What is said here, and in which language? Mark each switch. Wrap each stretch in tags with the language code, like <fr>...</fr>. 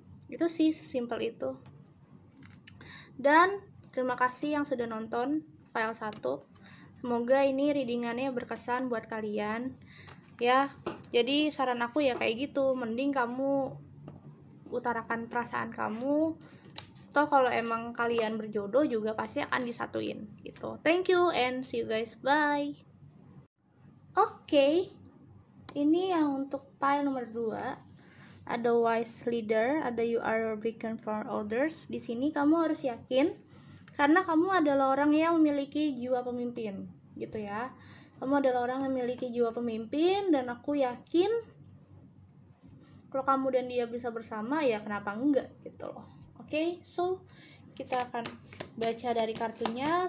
<id>Itu sih, sesimpel itu. Dan terima kasih yang sudah nonton file 1. Semoga ini readingannya berkesan buat kalian ya. Jadi saran aku ya kayak gitu, mending kamu utarakan perasaan kamu. Toh kalau emang kalian berjodoh juga pasti akan disatuin gitu.</id> <en>Thank you and see you guys, bye.</en> <id>Oke, ini yang untuk file nomor 2. Ada wise leader, ada</id> <en>you are a beacon for others.</en> <id>Di sini kamu harus yakin karena kamu adalah orang yang memiliki jiwa pemimpin gitu ya. Kamu adalah orang yang memiliki jiwa pemimpin, dan aku yakin kalau kamu dan dia bisa bersama, ya kenapa enggak gitu loh. Oke, so kita akan baca dari kartunya.</id>